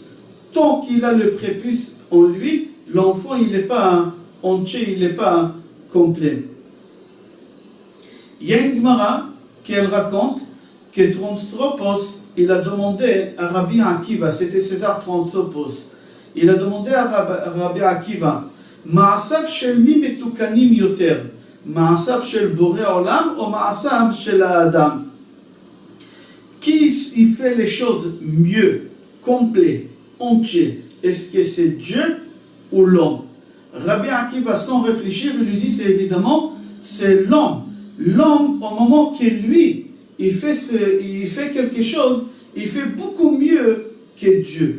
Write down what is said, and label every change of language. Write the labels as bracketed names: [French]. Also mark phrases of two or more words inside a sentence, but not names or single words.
[French] Tant qu'il a le prépuce en lui, l'enfant il n'est pas entier, il n'est pas complet. Il y a une Gemara qui elle raconte que Tronstropos, il a demandé à Rabbi Akiva, c'était César Tronstropos, il a demandé à Rabbi Akiva, [Hebrew] מעשיו של מי מתוקנים יותר, מעשיו של בורא עולם [French] ou [Hebrew] מעשיו של אדם. [French] Qui il fait les choses mieux, complet, entier? Est-ce que c'est Dieu ou l'homme? Rabbi Akiva, sans réfléchir, il lui dit, c'est évidemment, c'est l'homme. L'homme, au moment que lui, il fait quelque chose, il fait beaucoup mieux que Dieu.